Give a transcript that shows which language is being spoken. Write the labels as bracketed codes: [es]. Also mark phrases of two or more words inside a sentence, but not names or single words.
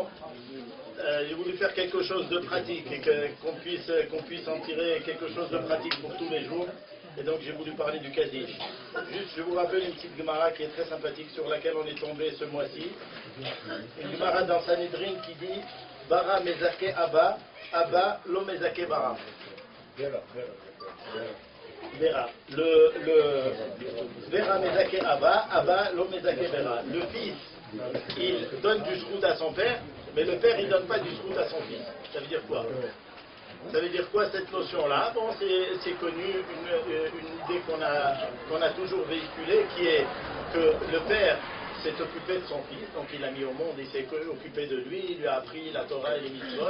[fr] J'ai voulu faire quelque chose de pratique et qu'on puisse en tirer quelque chose de pratique pour tous les jours. Et donc j'ai voulu parler du Kaddish. Juste, je vous rappelle une petite Gemara qui est très sympathique sur laquelle on est tombé ce mois-ci. Une Gemara dans Sanhedrin qui dit [arc] Bara mezake Abba, Abba lo mezake Bara. Vera. Vera mezake Abba, Abba lo mezake Vera. [fr] Le fils, il donne du shroud à son père, mais le père, il donne pas du shroud à son fils. Ça veut dire quoi? Ça veut dire quoi cette notion-là? Bon, c'est connu, une idée qu'on a toujours véhiculée, qui est que le père s'est occupé de son fils, donc il l'a mis au monde, il s'est occupé de lui, il lui a appris la Torah et les mitzvot.